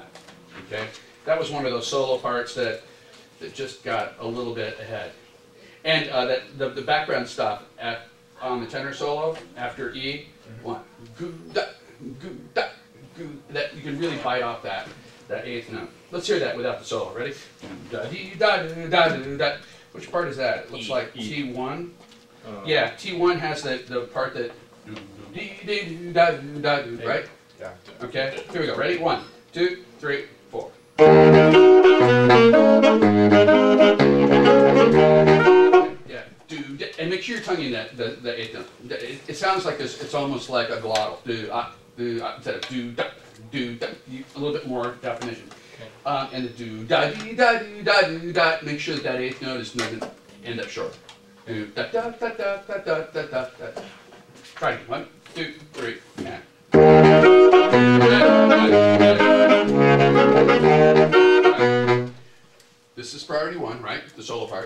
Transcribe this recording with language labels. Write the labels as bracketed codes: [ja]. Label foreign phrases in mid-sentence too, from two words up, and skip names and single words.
[en] Okay, that was one of those solo parts that just got a little bit ahead. And the background stuff on the tenor solo after E, one, goo da, that you can really bite off that eighth note. Let's hear that without the solo. Ready? Da dee da do da do da. Which part is that? It looks like T1. Yeah, T1 has the part that do dee dee da do da do, right? Yeah. Okay. Here we go. Ready? 1, 2, 3, 4. Yeah. Do, and make sure you're tonguing the eighth note. It sounds like this. It's almost like a glottal. Do instead of do da, a little bit more definition. And the do da dee da do da do da. Make sure that eighth note is not going to end up short. Do da da da da da da da da. Try it. 1, 2, 3, and. This is priority 1, right? The solo part.